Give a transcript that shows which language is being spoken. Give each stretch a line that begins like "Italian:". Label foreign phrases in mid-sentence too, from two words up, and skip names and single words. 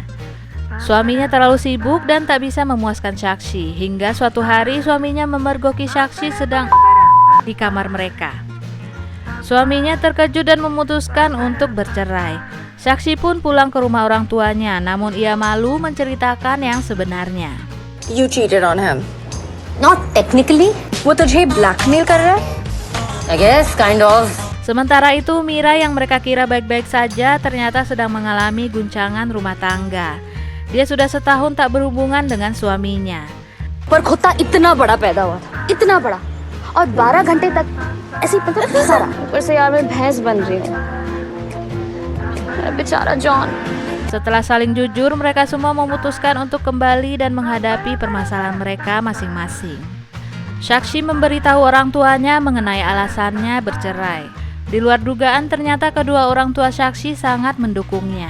Indonesian: Suaminya terlalu sibuk dan tak bisa memuaskan Sakshi, hingga suatu hari suaminya memergoki Sakshi sedang di kamar mereka. Suaminya terkejut dan memutuskan untuk bercerai. Sakshi pun pulang ke rumah orang tuanya, namun ia malu menceritakan yang sebenarnya.
English: You cheated on him. Not technically.
Hindi: वो तुझे blackmail कर रहा है?
English: I guess, kind of.
Indonesian: Sementara itu, Mira yang mereka kira baik-baik saja ternyata sedang mengalami guncangan rumah tangga. Dia sudah setahun tak berhubungan dengan suaminya.
Hindi: पर खुदा इतना बड़ा पैदा हुआ था, इतना बड़ा, और 12 घंटे तक ऐसे मतलब सारा। ऊपर से यार मैं भैंस बन रही हूँ। Becara John.
Indonesian: Setelah saling jujur, mereka semua memutuskan untuk kembali dan menghadapi permasalahan mereka masing-masing. Sakshi memberitahu orang tuanya mengenai alasannya bercerai. Di luar dugaan, ternyata kedua orang tua Sakshi sangat mendukungnya.